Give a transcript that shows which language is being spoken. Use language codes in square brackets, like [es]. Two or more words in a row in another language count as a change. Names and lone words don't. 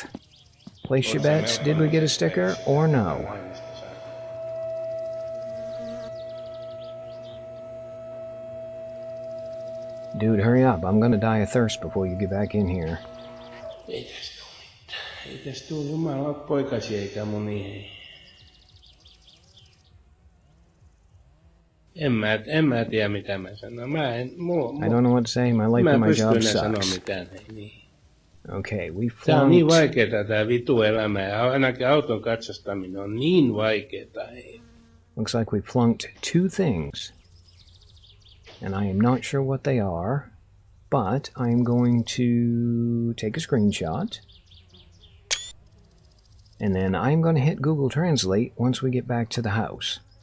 [en] Place your bets. Did we get a sticker or no? Dude, hurry up. I'm gonna die of thirst before you get back in here. [fi] Ei tästä tuu mitään. Ei tästä tuu jumala poikasi eikä moni. En mä tiedä mitä mä sanon. [en] I don't know what to say. My life and my job [fi] Mä pystyn sanoa [en] sucks. [fi] mitään. Niin. [en] Okay, we [fi] Tää on niin [en] flunked. [fi] vaikeeta tää vitu elämä ja ainakin auton katsastaminen on niin vaikeeta. [en] Looks like we flunked 2 things. And I am not sure what they are, but I am going to take a screenshot. And then I'm going to hit Google Translate once we get back to the house.